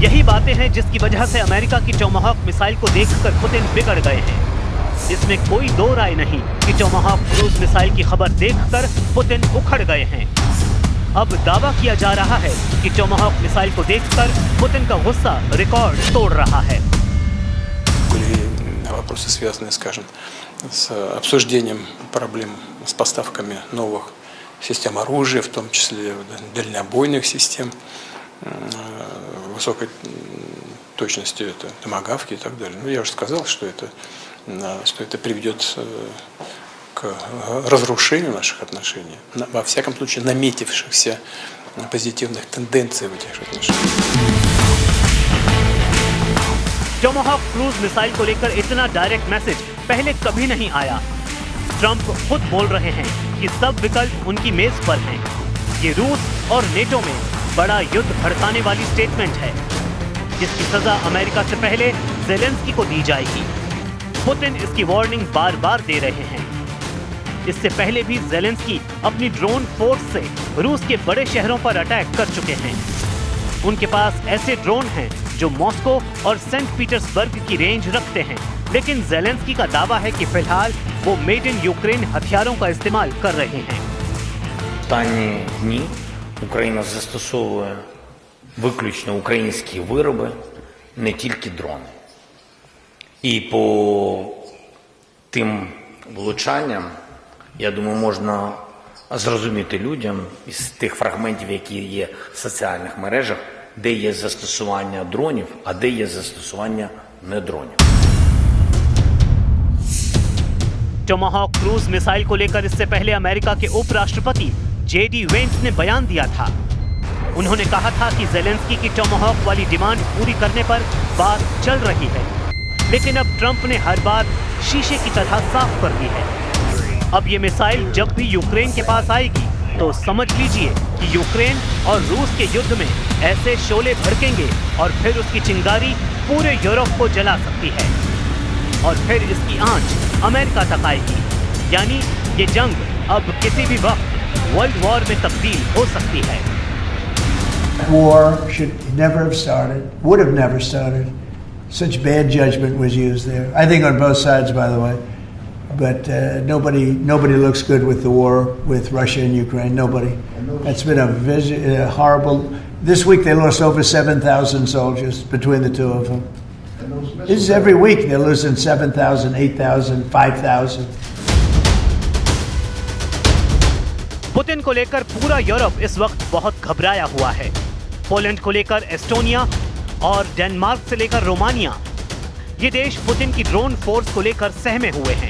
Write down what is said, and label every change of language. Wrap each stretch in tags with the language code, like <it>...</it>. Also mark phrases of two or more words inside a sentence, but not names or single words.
<hi>यही बातें हैं जिसकी वजह से अमेरिका की टोमाहॉक मिसाइल को देखकर पुतिन बिगड़ गए हैं। इसमें कोई दो राय नहीं कि टोमाहॉक</hi> <en>cruise missile</en> <hi>की खबर देखकर पुतिन उखड़ गए हैं। अब दावा किया जा रहा है कि टोमाहॉक मिसाइल को देखकर पुतिन का गुस्सा रिकॉर्ड तोड़ रहा है।</hi> <ru>Вопросы, связанные, скажем, с обсуждением проблем с поставками новых систем оружия, в том числе дальнобойных систем, высокой точности, это томагавки и так далее. Ну, я уже сказал, что это приведет к разрушению наших отношений, во всяком случае наметившихся позитивных тенденций в этих отношениях.</ru> <hi>टोमाहॉक</hi> <en>cruise missile</en> <hi>को लेकर इतना</hi> <en>direct message</en> <hi>पहले कभी नहीं आया। ट्रंप खुद बोल रहे हैं कि सब विकल्प उनकी मेज पर हैं। ये रूस और नेटो में बड़ा युद्ध भड़काने वाली स्टेटमेंट है, जिसकी सजा अमेरिका से पहले ज़ेलेंस्की को दी जाएगी। पुतिन इसकी वार्निंग बार बार दे रहे हैं। इससे पहले भी ज़ेलेंस्की अपनी</hi> <en>drone force</en> <hi>से रूस के बड़े शहरों पर अटैक कर चुके हैं। उनके पास ऐसे ड्रोन हैं जो मॉस्को और सेंट पीटर्सबर्ग की रेंज रखते हैं, लेकिन ज़ेलेंस्की का दावा है कि फिलहाल वो</hi> <en>made in Ukraine</en> <hi>हथियारों का इस्तेमाल कर रहे हैं।</hi> <uk>Останні дні Україна застосовує виключно українські вироби, не тільки дрони. І по тим влучанням, я думаю, можна зрозуміти людям із тих фрагментів, які є в соціальних мережах, де є застосування дронів, а де є застосування не дронів.</uk> <hi>टोमाहॉक</hi> <en>cruise missile</en> <hi>को लेकर इससे पहले अमेरिका के उपराष्ट्रपति जेडी वेंस ने बयान दिया था। उन्होंने कहा था कि ज़ेलेंस्की की टोमाहॉक वाली डिमांड पूरी करने पर बात चल रही है, लेकिन अब ट्रंप ने हर बात शीशे की तरह साफ कर दी है। अब ये मिसाइल जब भी यूक्रेन के पास आएगी तो समझ लीजिए कि यूक्रेन और रूस के युद्ध में ऐसे शोले भड़केंगे और फिर उसकी चिंगारी पूरे यूरोप को जला सकती है और फिर इसकी आंच अमेरिका तक आएगी। यानी ये जंग अब किसी भी वक्त</hi> <en>world war</en> <hi>में तब्दील हो सकती है।</hi> <en>War should never have started, would have never started. Such bad judgment was used there. I think on both sides, by the way. But nobody looks good with the war with Russia and Ukraine. Nobody. That's been a horrible. This week they lost over 7,000 soldiers between the two of them. This is every week they're losing 7,000, 8,000, 5,000.</en> <hi>पुतिन को लेकर पूरा यूरोप इस वक्त बहुत घबराया हुआ है। पोलैंड को लेकर एस्टोनिया और डेनमार्क से लेकर रोमानिया, ये देश पुतिन की</hi> <en>drone force</en> <hi>को लेकर सहमे हुए हैं।</hi>